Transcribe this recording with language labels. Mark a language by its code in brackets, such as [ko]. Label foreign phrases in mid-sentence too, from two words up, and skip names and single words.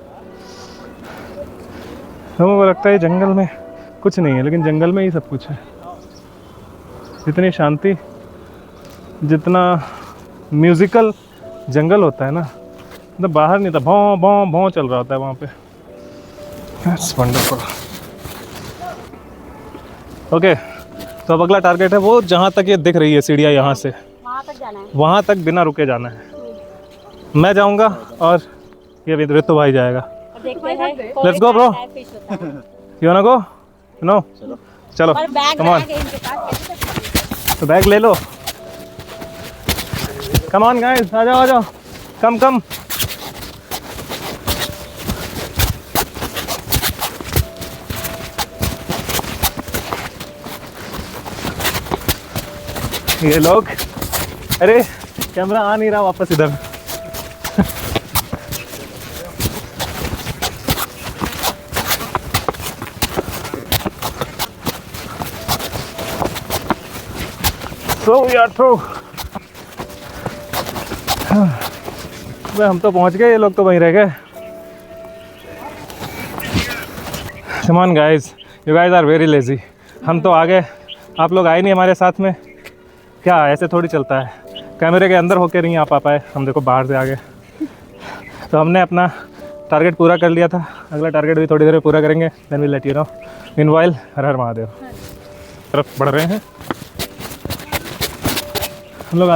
[hi] लोगों को लगता है जंगल में कुछ नहीं है, लेकिन जंगल में ही सब कुछ है। जितनी शांति, जितना म्यूज़िकल जंगल होता है ना, मतलब बाहर नहीं था, भौं भौं भौं चल रहा होता है वहाँ पे। [en] That's wonderful. [hi] ओके, तो अब अगला टारगेट है वो जहाँ तक ये दिख रही है सीढ़ियाँ, यहाँ से वहाँ तक जाना है। वहाँ तक बिना रुके जाना है। मैं जाऊँगा और ये ऋतु भाई जाएगा। देखते हैं। [en] Let's go, bro. You wanna go? No? [hi] चलो, और बैग [en] come on. [hi] के इनके पास कैसे तक तो बैग ले लो। [en] Come on guys, [hi] आ जाओ आ जाओ। कम। ये लोग, अरे कैमरा आ नहीं रहा वापस इधर। [en] So we are through. [hi] हम तो पहुंच गए, ये लोग तो वहीं रह गए। [en] Come on guys, you guys are very lazy. [hi] हम तो आ गए, आप लोग आए नहीं हमारे साथ में। क्या ऐसे थोड़ी चलता है, कैमरे के अंदर होके नहीं आ पाए, हम देखो बाहर से आ गए। तो हमने अपना टारगेट पूरा कर लिया था, अगला टारगेट भी थोड़ी देर में पूरा करेंगे। [en] then will let you know. [hi] मीनवाइल हर हर महादेव तरफ बढ़ रहे हैं हम लोग।